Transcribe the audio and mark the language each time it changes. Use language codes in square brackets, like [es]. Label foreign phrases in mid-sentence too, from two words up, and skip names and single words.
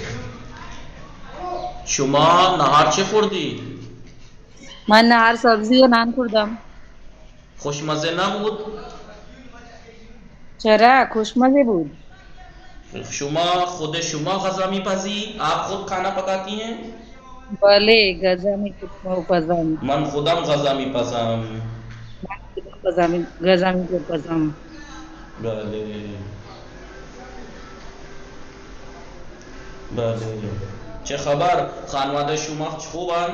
[fa] شما نهار چه خوردی؟ من نهار سبزی و نان خوردم. خوشمزه نبود؟ چرا؟ خوشمزه بود. شما خود شما غذا میپزی؟ [ur] آپ خود کھانا پکاتی ہیں؟ [fa] بله غذا میپزم. من خودم غذا میپزم. غذا میپزم. بله بله. چه خبر؟ خانواده شما خوبن؟